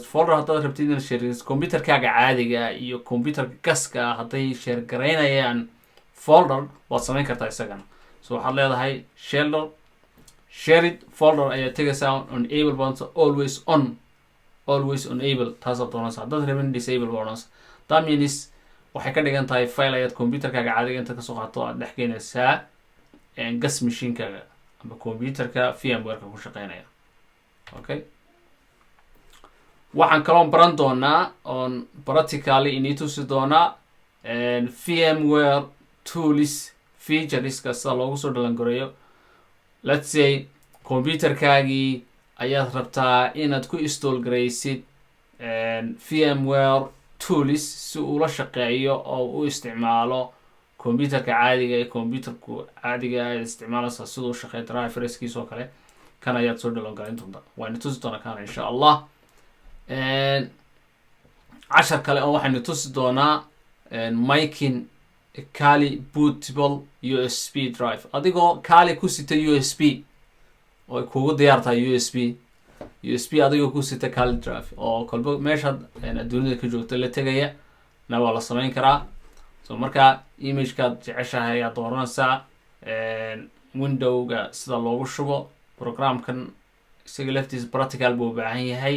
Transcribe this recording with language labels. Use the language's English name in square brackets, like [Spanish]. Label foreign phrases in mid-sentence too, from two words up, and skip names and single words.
[Somali] folder haddaad rabtid inaad sharing computerkaaga caadiga iyo computerka gaska hadday share garaynayaan folder waad samayn kartaa isagana. so waxaad leedahay [English] shared folder [Somali] ayaad tegaysaa. enable baa always enable taasaad doonaysaa. haddaad rabin disable baa odhanaysaa. [English] that means [Somali] waxay ka dhigan tahay file ayaad computerkaaga caadiga inta kasoo qaato aad dhex geynaysaa gas machine-kaaga ama computerka VMware-ka ku shaqeynaya. okay, waxaan kaloon baran doonaa oon practically inii tusi doonaa VMware tools featureska sida loogu soo dhalangareeyo. [English] let's say [Somali] computerkaagii ayaad rabtaa inaad ku install garaysid VMware tools si uu la shaqeeyo oo u isticmaalo computerka caadiga ee computerku caadiga ay isticmaalaysaa sidoo shaqeeyo driverskiisa oo kale. kan ayaad soo dhalangareyn doontaa, waana tusi doonaa kan insha allah. cashar kale oo waxaynu tusi doonaa [English] making Kali bootable USB drive [Somali] adigoo Kali ku sita USB oo kugu diyaartahay USB adigoo ku sita Kali drive oo kolba meesha adduunyada ka joogto la tagaya na waa la samayn karaa. So marka image-ka jeceshahay aad dooranaysaa window-ga sida loogu shubo programkan isaga laftiisa practical buu u baahan yahay.